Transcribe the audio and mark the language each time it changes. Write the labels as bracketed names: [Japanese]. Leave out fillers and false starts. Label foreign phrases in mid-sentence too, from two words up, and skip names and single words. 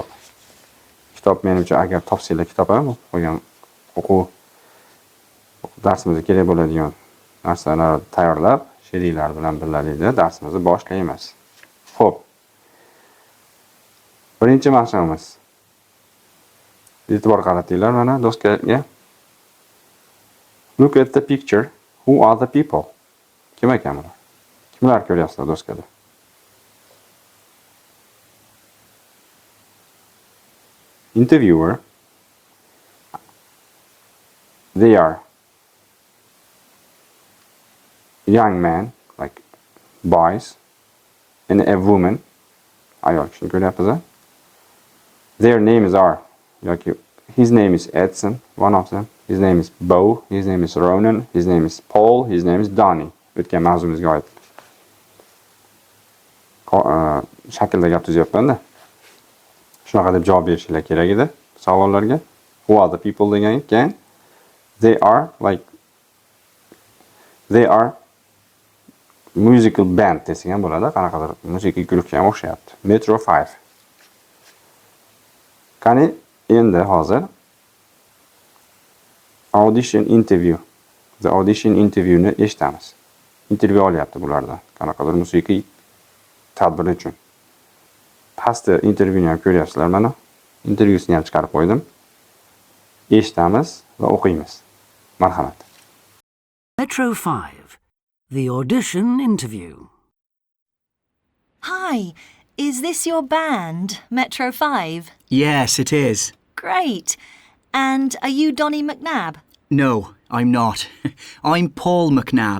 [Uzbek] Kitob menimcha agar topsanglar kitob ham qo'ygan o'quv darsimizga kerak bo'ladigan narsalarni tayyorlab, sheriklar bilan birgalikda darsimizni boshlaymiz. Xo'p. Birinchi maqsadimiz. E'tibor qaratinglar mana doskaga. [English] Look at the picture. Who are the people? [Uzbek] Kim ekan bular? Kimlar ko'ryapsizlar doskada? [English] Interviewer. They are young men, like boys, and a woman. [Uzbek] Ayol kishini ko'ryapmiz. [English] Their names are, his name is Edson, one of them. His name is Bo. His name is Ronan. His name is Paul. His name is Donnie. [Uzbek] O'tgan mavzumizga oid. Shaklda gap tuzyapman-da. Shunaqa deb javob berishinglar kerak edi savollarga. [English] Who are the people [Uzbek] degan ekan. [English] They are musical band [Uzbek] desang ham bo'ladi. Qanaqadir musiqiy guruhga ham o'xshayapti. Metro 5. Qani endi hozir [English] audition interview. The audition interviewni eshitamiz. [Uzbek] Intervyu olyapti bulardan. Qanaqadir musiqiy tadbir uchun. Pastda intervyuni ham ko'ryapsizlar mana. Intervyusini ham chiqarib qo'ydim. Eshitamiz va o'qiymiz. Marhamat. Metro 5. [English] The audition interview. Hi, is this your band, Metro 5? Yes, it is. Great. And are you Donnie McNabb? No, I'm not. I'm Paul McNabb.